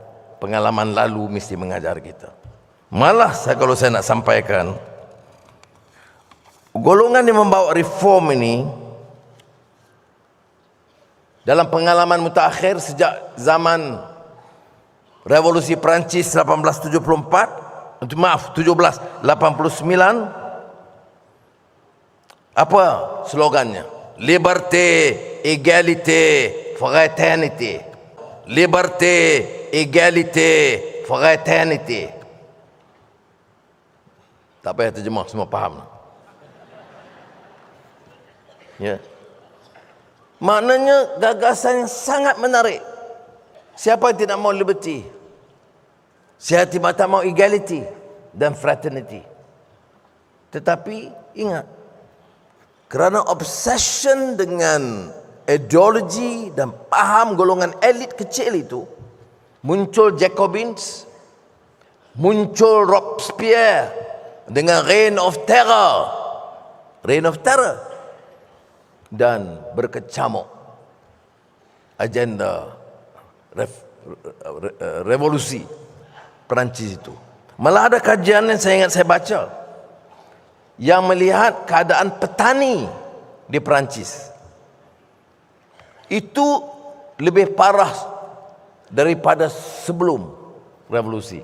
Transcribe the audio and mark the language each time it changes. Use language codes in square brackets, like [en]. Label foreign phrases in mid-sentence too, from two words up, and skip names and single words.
[ms] Pengalaman lalu mesti mengajar kita. Malah kalau saya nak sampaikan, golongan yang membawa reform ini dalam pengalaman mutakhir sejak zaman Revolusi Perancis 1789, apa slogannya? [fr] Liberté, égalité, fraternité. Liberté, égalité, fraternité. [ms] Tak payah terjemah, semua faham. Ya. Maknanya gagasan yang sangat menarik. Siapa yang tidak mau liberty? Siapa yang tak mau equality dan fraternity? Tetapi ingat, kerana obsession dengan ideologi dan paham golongan elit kecil itu, muncul Jacobins, muncul Robespierre dengan [en] Reign of Terror, [ms] dan berkecamuk agenda revolusi Perancis itu. Malah ada kajian yang saya baca yang melihat keadaan petani di Perancis itu lebih parah daripada sebelum revolusi.